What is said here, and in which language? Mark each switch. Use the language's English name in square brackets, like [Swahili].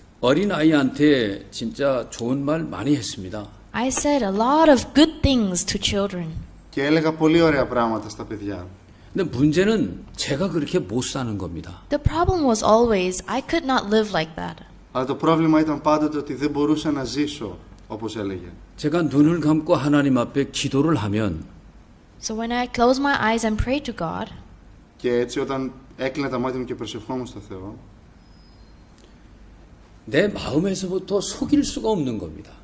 [Korean] 어린 아이한테 진짜 좋은 말 많이 했습니다. [English] I said a lot of good things to children. [Greek] Και έλεγα πολύ ωραία πράγματα στα παιδιά. [Korean] 근데 문제는 제가 그렇게 못 사는 겁니다. [English] The problem was always I could not live like that. [Greek] Αλλά το πρόβλημα ήταν πάντοτε ότι δεν μπορούσα να ζήσω όπως έλεγε. [Korean] 제가 눈을 감고 하나님 앞에 기도를 하면 [English] So when I closed my eyes and prayed to God, [Greek] και έτσι όταν έκλεινα τα μάτια μου και προσευχόμουν στο Θεό, [Korean] 내 마음에서부터 속일 수가 없는 겁니다.